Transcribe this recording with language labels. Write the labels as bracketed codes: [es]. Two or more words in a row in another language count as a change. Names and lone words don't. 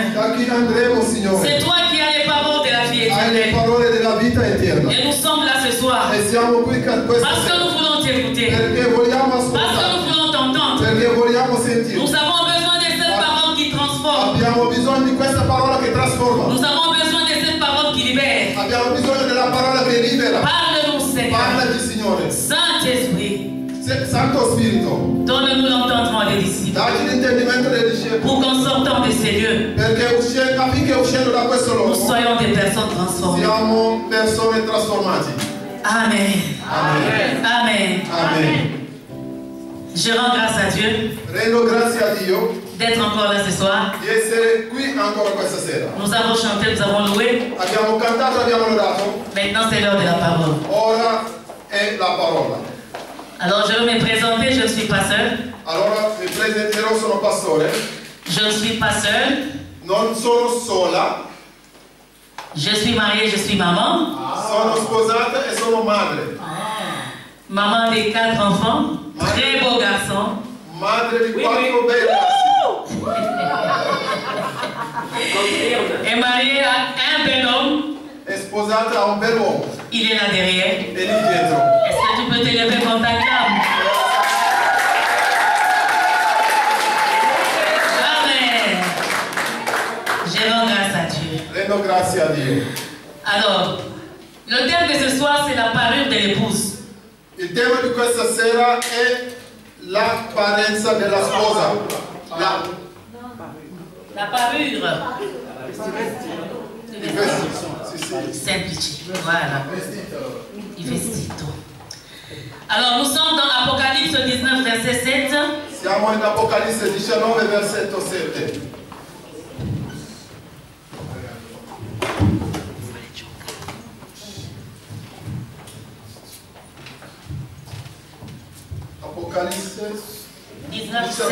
[it] chi andremo, Signore. [fr] C'est toi qui as les paroles de la vie [it] Hai le [fr] éternelle. [it] parole della vita eterna. [fr] Et nous sommes là ce soir [it] E siamo qui questa [fr] parce que [it] sera [fr] nous voulons t'écouter, [it] perché vogliamo [fr] parce que [it] ascoltare, [fr] nous voulons t'entendre. [it] perché vogliamo sentire. [fr] Nous avons besoin de cette parole qui transforme. [it] Abbiamo bisogno di questa parola che trasforma. [fr] Nous avons besoin de cette parole qui libère. [it] Abbiamo bisogno della parola che libera. [fr] Parle-nous, Seigneur. [it] Parlaci, Signore. [fr] Saint-Esprit, [it] Santo Spirito, [fr] donne-nous l'entendement des disciples [it] dacci l'intendimento dei discepoli. [fr] pour qu'en sortant de ces lieux, [it] Perché affinché uscendo da questo [fr] nous [it] luogo [fr] soyons des personnes transformées. [it] siamo persone trasformate. [fr] Amen. Amen. Amen. Amen. Je rends grâce à Dieu [it] Rendo grazie a Dio [fr] d'être encore là ce soir. [it] di essere qui ancora questa sera. [fr] Nous avons chanté, nous avons loué. [it] Abbiamo cantato, abbiamo lodato. [fr] Maintenant, c'est l'heure de la parole. [it] Ora è la parola. [fr] Alors, je vais me présenter. Je ne suis pas seule. [it] Allora mi presenterò, sono pastore. [fr] Je ne suis pas seule. [it] Non sono sola, [fr] Je suis mariée, je suis maman. [it] sono sposata e sono madre. [fr] Maman des 4 enfants. Très beau garçon. [it] Madre di 4 bei ragazzi. [fr] Et mariée à un bel homme. [it] È sposata a un bell'uomo. [fr] Il est là derrière. [it] E lì dietro. [fr] Est-ce que tu peux te lever pour ta femme? Amen. Je rends grâce à Dieu. [it] Rendo grazie a Dio. [fr] Alors, le thème de ce soir, c'est la parure de l'épouse. [it] Il tema di questa sera è l'apparenza della sposa. [fr] La parure. [it] Il vestito. Sì, sì. Semplice. Voilà. Il vestito. [fr] Alors, nous sommes dans Apocalypse 19, verset 7. [it] Siamo in Apocalisse 19, versetto 7. Apocalisse 19, 7.